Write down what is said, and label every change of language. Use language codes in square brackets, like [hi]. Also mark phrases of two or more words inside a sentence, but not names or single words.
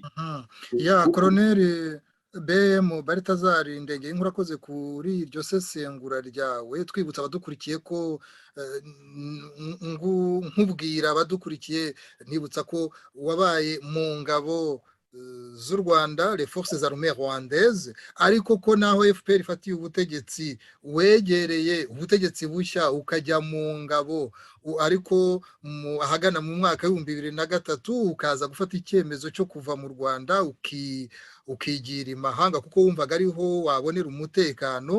[rw] Colonel BM Balthazar Ndege, nkurakoze kuri iryo sesengura ryawe, twibutsa abadukurikiye ko nkubwira abadukurikiye nibutsa ko wabaye mu ngabo z'u Rwanda, [fr] les forces armées rwandaises, [rw] ariko ko naho FPR ifatiye ubutegetsi wegereye ubutegetsi bushya ukajya mu ngabo ariko ahagana mu mwaka w'ibihumbi 2003 ukaza gufata icyemezo cyo kuva mu Rwanda ukigira imahanga kuko wumvaga ariho wabonera umutekano.